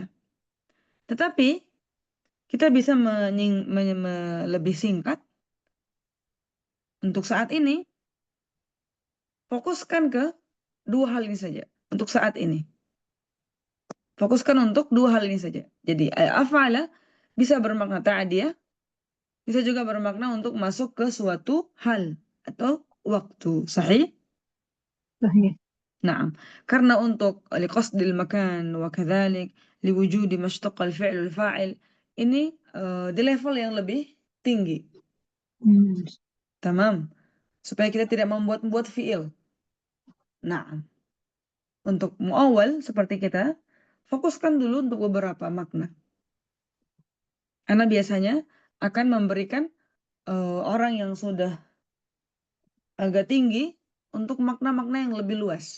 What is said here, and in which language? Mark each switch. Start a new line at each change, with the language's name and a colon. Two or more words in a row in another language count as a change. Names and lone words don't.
Indonesian: Tetapi kita bisa lebih singkat untuk saat ini, fokuskan ke dua hal ini saja. Untuk saat ini, fokuskan untuk dua hal ini saja. Jadi af'ala bisa bermakna ta'diyah, bisa juga bermakna untuk masuk ke suatu hal atau waktu. Sahih? صحيح. Naam.
Arabic: Karena untuk لقصد المكان وكذلك لوجود مشتق الفعل والفاعل,
Indonesian: ini di level yang lebih tinggi. Tamam. Supaya kita tidak membuat-buat fi'il. Nah, untuk muawwal seperti kita, fokuskan dulu untuk beberapa makna. Karena biasanya akan memberikan orang yang sudah agak tinggi untuk makna-makna yang lebih luas.